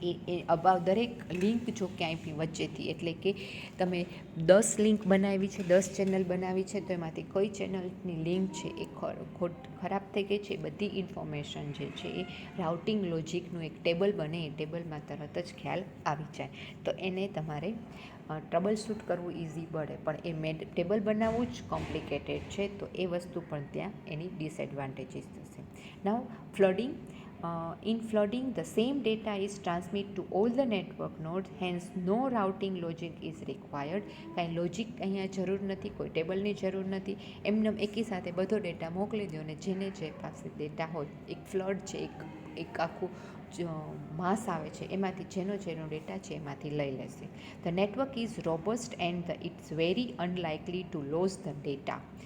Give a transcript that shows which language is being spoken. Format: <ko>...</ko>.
<gu>એ about દરેક link જો ક્યાંય વચ્ચેથી, એટલે કે તમે 10 લિંક બનાવી છે, 10 ચેનલ બનાવી છે, તો એમાંથી કઈ ચેનલની લિંક છે એ ખરાબ થઈ ગઈ છે, બધી ઇન્ફોર્મેશન જે છે એ રાઉટિંગ લોજિકનું એક ટેબલ બને, એ ટેબલમાં તરત જ ખ્યાલ આવી જાય. તો એને તમારે ટ્રબલ શૂટ કરવું ઇઝી પડે, પણ એ ટેબલ બનાવવું જ કોમ્પ્લિકેટેડ છે, તો એ વસ્તુ પણ ત્યાં એની ડિસએડવાન્ટેજીસ થશે.</gu> <en>Now flooding. In flooding, the same data is transmitted to all the network nodes, hence no routing logic is required.</en> <gu>કાંઈ લોજિક અહીંયા જરૂર નથી, કોઈ ટેબલની જરૂર નથી, એમને એકી સાથે બધો ડેટા મોકલી દો અને જેને જે પાસે ડેટા હોય, એક ફ્લડ છે, એક આખું માસ આવે છે, એમાંથી જેનો ડેટા છે એમાંથી લઈ લેશે.</gu> <en>The network is robust and it's very unlikely to loss the data.</en>